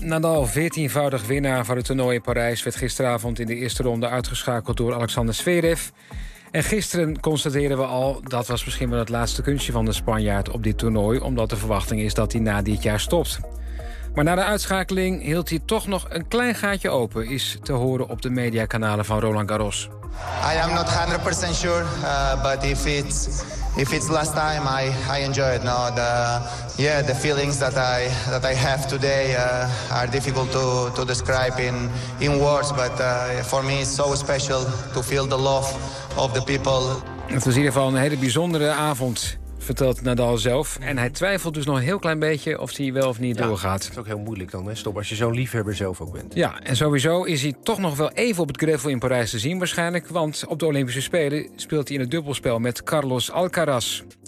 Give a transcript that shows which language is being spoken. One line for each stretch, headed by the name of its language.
Dutch: Nadal, 14-voudig winnaar van het toernooi in Parijs, werd gisteravond in de eerste ronde uitgeschakeld door Alexander Zverev. En gisteren constateren we al, dat was misschien wel het laatste kunstje van de Spanjaard op dit toernooi, omdat de verwachting is dat hij na dit jaar stopt. Maar na de uitschakeling hield hij toch nog een klein gaatje open, is te horen op de mediakanalen van Roland Garros.
English: I am not 100% sure, but if it's last time, I enjoy it. No, the feelings that I have today are difficult to describe in words. But for me, it's so special to feel the love of the people.
Dutch: Het was in ieder geval een hele bijzondere avond, vertelt Nadal zelf. En hij twijfelt dus nog een heel klein beetje of hij wel of niet doorgaat. Dat is ook heel moeilijk dan, hè? Stop, als je zo'n liefhebber zelf ook bent. Ja, en sowieso is hij toch nog wel even op het gravel in Parijs te zien waarschijnlijk. Want op de Olympische Spelen speelt hij in het dubbelspel met Carlos Alcaraz.